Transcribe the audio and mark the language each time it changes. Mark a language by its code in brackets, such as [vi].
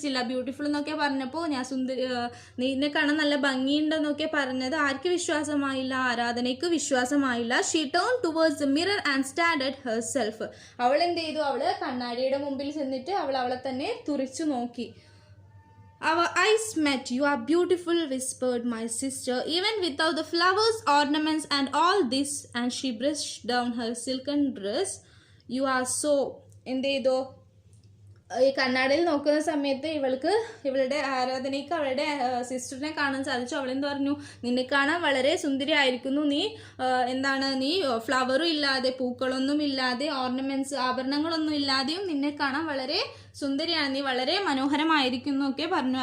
[ml] Beautiful എന്നൊക്കെ പറഞ്ഞപ്പോൾ നിന്നെ കാണാൻ നല്ല ഭംഗിയുണ്ടെന്നൊക്കെ പറഞ്ഞത് ആർക്ക് വിശ്വാസമായില്ല? ആരാധനയ്ക്ക് വിശ്വാസമായില്ല. [en] She turn towards the mirror and stand at herself. [ml] അവൾ എന്ത് ചെയ്തു? അവൾ കണ്ണാടിയുടെ മുമ്പിൽ ചെന്നിട്ട് അവളെ തന്നെ തുറിച്ചു നോക്കി. [en] Our eyes met. You are beautiful, whispered my sister, even without the flowers, ornaments and all this. And she brushed down her silken dress. You are so. [ml] എന്ത് ചെയ്തു? ഈ കണ്ണാടിയിൽ നോക്കുന്ന സമയത്ത് ഇവളുടെ ആരാധനയ്ക്ക് അവളുടെ സിസ്റ്ററിനെ കാണാൻ സാധിച്ചു. അവളെന്ത് പറഞ്ഞു? നിന്നെ കാണാൻ വളരെ സുന്ദരിയായിരിക്കുന്നു, നീ നീ ഫ്ലവറും ഇല്ലാതെ, പൂക്കളൊന്നും ഇല്ലാതെ, ഓർണമെന്റ്സ് ആഭരണങ്ങളൊന്നും ഇല്ലാതെയും നിന്നെ കാണാൻ വളരെ സുന്ദരിയാണ്, നീ വളരെ മനോഹരമായിരിക്കുന്നു ഒക്കെ പറഞ്ഞു.